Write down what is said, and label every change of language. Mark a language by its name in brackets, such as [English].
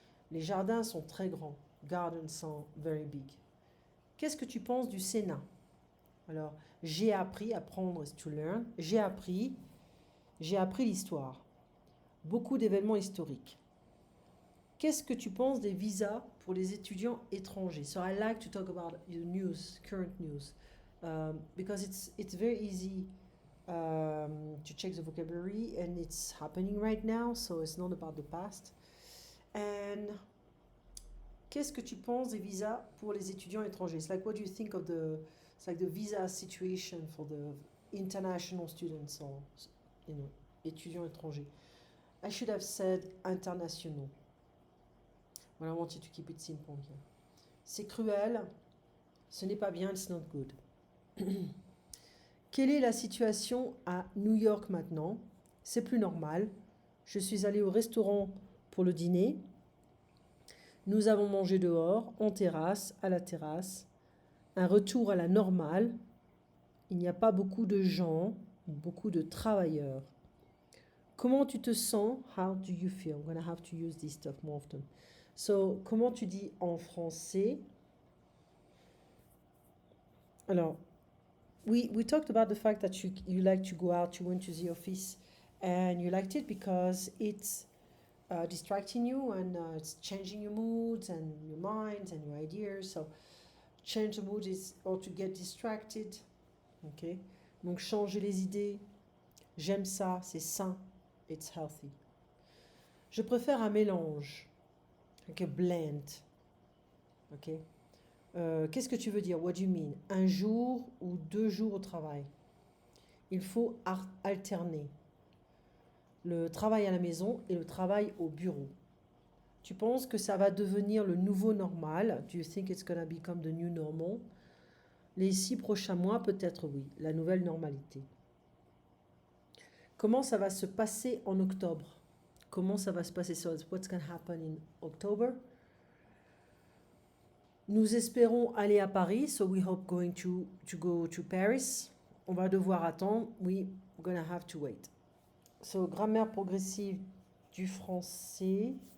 [French] Les jardins sont très grands. Gardens sont [English] very big. [French] Qu'est-ce que tu penses du Sénat? Alors, j'ai appris, apprendre [English] is to learn. [French] J'ai appris l'histoire. Beaucoup d'événements historiques. Qu'est-ce que tu penses des visas pour les étudiants étrangers? [English] So I like to talk about the news, current news, because it's very easy to check the vocabulary and it's happening right now, so it's not about the past. [French] And qu'est-ce que tu penses des visas pour les étudiants étrangers? [English] It's like what do you think of it's like the visa situation for the international students or [French] étudiants étrangers? [English] I should have said internationaux. Well, I want you to keep it simple here. [French] C'est cruel, ce n'est pas bien, [English] it's not good. [French] Quelle est la situation à New York maintenant? C'est plus normal. Je suis allée au restaurant pour le dîner. Nous avons mangé dehors, en terrasse, à la terrasse. Un retour à la normale. Il n'y a pas beaucoup de gens, beaucoup de travailleurs. Comment tu te sens? [English] How do you feel? I'm going to have to use this stuff more often. So, [French] comment tu dis en français? [English] Alors, we talked about the fact that you like to go out, you went to the office, and you liked it because it's distracting you and it's changing your moods and your minds and your ideas. So, change the mood is or to get distracted. [French] Okay? Donc, changer les idées. J'aime ça, c'est sain. [English] It's healthy. [French] Je préfère un mélange. [English] Like a blend. [French] Ok? Qu'est-ce que tu veux dire? [English] What do you mean? [French] Un jour ou 2 jours au travail. Il faut alterner le travail à la maison et le travail au bureau. Tu penses que ça va devenir le nouveau normal? [English] Do you think it's gonna become the new normal? [French] Les 6 prochains mois, peut-être oui, la nouvelle normalité. Comment ça va se passer en octobre? Comment ça va se passer? [English] So what's going to happen in October? [French] Nous espérons aller à Paris, [English] so we hope going to go to Paris. [French] On va devoir attendre. [English] We're going to have to wait. [French] So, grammaire progressive du français.